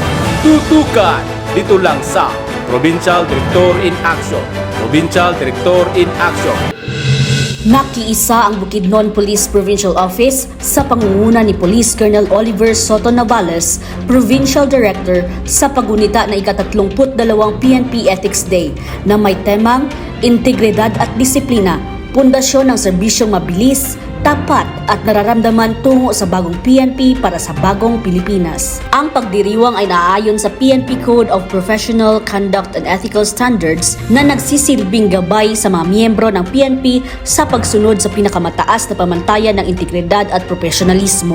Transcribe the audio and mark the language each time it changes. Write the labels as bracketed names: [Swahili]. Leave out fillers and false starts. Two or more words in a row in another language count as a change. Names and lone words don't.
[Filipino] Tutukan dito lang sa Provincial Director in Action. Provincial Director in Action. Nakiisa ang Bukidnon Police Provincial Office sa pangunguna ni Police Colonel Oliver Soto Navales, Provincial Director, sa pagunita na ika-32 PNP Ethics Day na may temang Integridad at Disiplina, pundasyon ng serbisyong mabilis, tapat at nararamdaman tungo sa bagong PNP para sa bagong Pilipinas. Ang pagdiriwang ay naaayon sa PNP Code of Professional Conduct and Ethical Standards na nagsisilbing gabay sa mga miyembro ng PNP sa pagsunod sa pinakamataas na pamantayan ng integridad at profesionalismo.